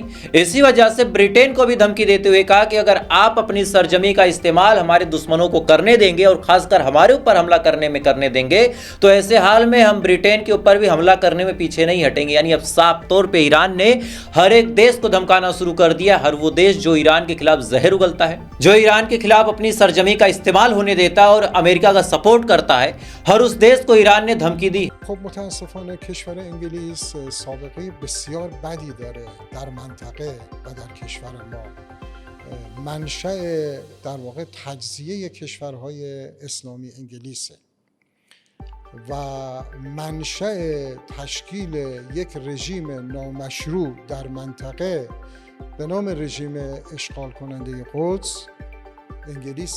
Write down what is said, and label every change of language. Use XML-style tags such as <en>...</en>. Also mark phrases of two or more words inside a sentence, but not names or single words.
<hi>इसी वजह से ब्रिटेन को भी धमकी देते हुए कहा कि अगर आप अपनी सरजमी का इस्तेमाल हमारे दुश्मनों को करने देंगे और खासकर हमारे ऊपर हमला करने देंगे तो ऐसे हाल में हम ब्रिटेन के ऊपर भी हमला करने में पीछे नहीं हटेंगे। यानी अब साफ तौर पर ईरान ने हर एक देश को धमकाना शुरू कर दिया। हर वो देश जो ईरान के खिलाफ जहर उगलता है, जो ईरान के खिलाफ अपनी सरजमी का इस्तेमाल होने देता है और अमेरिका का सपोर्ट करता है, हर उस देश को ईरान ने धमकी दी।</hi> <fa>خب متاسفانه کشور انگلیس سابقه بسیار بدی داره در منطقه و در کشور ما. منشأ در واقع تجزیه کشورهای اسلامی انگلیسه و منشأ تشکیل یک رژیم نامشروع در منطقه به نام رژیم اشغال کننده قدس انگلیسه.</fa>